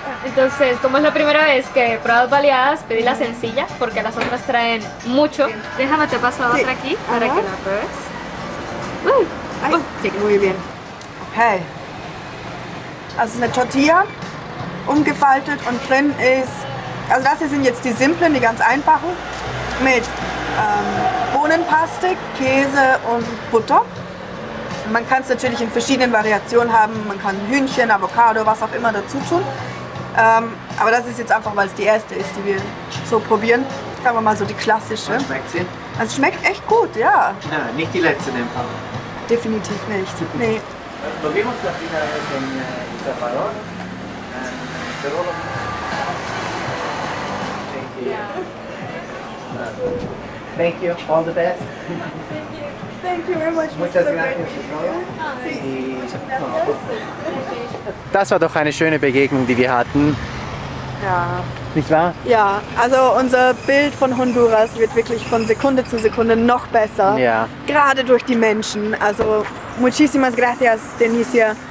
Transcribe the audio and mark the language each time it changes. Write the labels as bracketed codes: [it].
[es] Entonces, como es la primera vez que pruebas baleadas, pedí la sencilla porque las otras traen mucho. Déjame te paso a otra aquí para que la pruebes. Sí, muy bien. Okay. [de] Also eine Tortilla, umgefaltet und drin ist, also das hier sind jetzt die simplen, die ganz einfachen, mit Bohnenpaste, Käse und Butter. Man kann es natürlich in verschiedenen Variationen haben, man kann Hühnchen, Avocado, was auch immer dazu tun. Aber das ist jetzt einfach, weil es die erste ist, die wir so probieren. Sagen wir mal so die klassische. Schmeckt sie? Also es schmeckt echt gut, ja. Ja, nicht die letzte in dem Fall. Definitiv nicht. Nee. [es] Probemos la primera vez en Zafarón. [en] Thank you. All the best. Thank you very much. [es] Muchas gracias. [de] Das war doch eine schöne Begegnung, die wir hatten. Ja. Nicht wahr? Ja, also unser Bild von Honduras wird wirklich von Sekunde zu Sekunde noch besser. Ja. Gerade durch die Menschen. [es] Also muchísimas gracias, Denicia.